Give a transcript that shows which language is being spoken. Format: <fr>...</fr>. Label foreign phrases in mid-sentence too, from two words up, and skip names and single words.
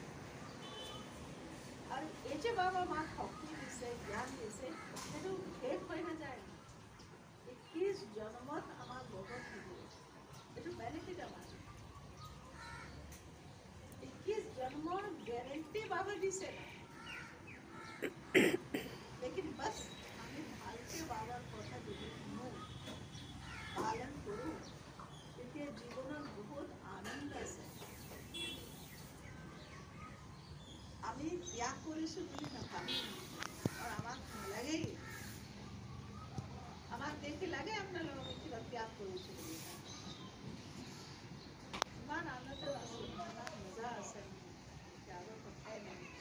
<as>আৰু এই যে বাবা আমাক শক্তি দিছে জ্ঞান দিছে সেইটো শেষ হৈ নাযায় 21 জন্মত আমাক লগত থাকিব এইটো বেনিফিট আমাৰ 21 জন্মৰ গেৰেণ্টি বাবা দিছে</as> <hi>लेकिन बस हमें</hi> <as>ভালকে</as> <bn>বাবার কথা যদি শুনো পালন করো</bn> <as>তেতিয়া জীবনত বহুত আনন্দ আছে আমি ত্যাগ কৰিছোঁ বুলি নাভাবি আৰু আমাক নালাগেই আমাক দেখি লাগে আপোনালোক আমি কিবা ত্যাগ কৰিছোঁ বুলি ইমান আনন্দ আছে ইমান মজা আছে ত্যাগৰ কথাই নাই</as>